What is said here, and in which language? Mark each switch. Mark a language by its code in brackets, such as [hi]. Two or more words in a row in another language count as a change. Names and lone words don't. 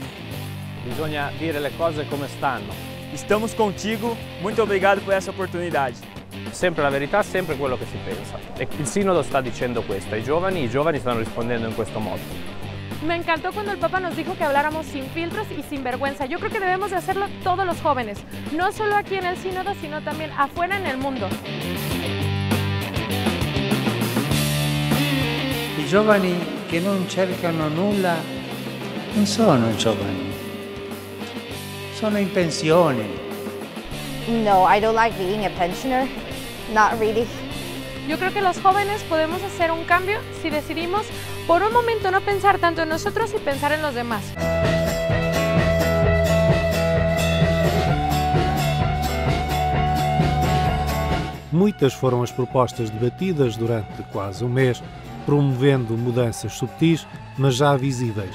[it] Bisogna dire le cose come stanno. [pt] Estamos contigo, muito obrigado por essa oportunidade. [it] Sempre la verità, sempre quello che si pensa. E il Sinodo sta dicendo questo ai giovani, i giovani stanno rispondendo in questo modo. [es] Me encantó cuando el Papa nos dijo que habláramos sin filtros y sin vergüenza. Yo creo que debemos de hacerlo todos los jóvenes, no solo aquí en el Sínodo, sino también afuera en el mundo. [it] I giovani che non cercano nulla non sono giovani, sono in pensione. [en] No, I don't like being a pensioner. Not really. [es] Yo creo que los jóvenes podemos hacer un cambio si decidimos por un momento no pensar tanto en nosotros y pensar en los demás. [pt] Muitas foram as propostas debatidas durante quase um mês, promovendo mudanças subtis, mas já visíveis.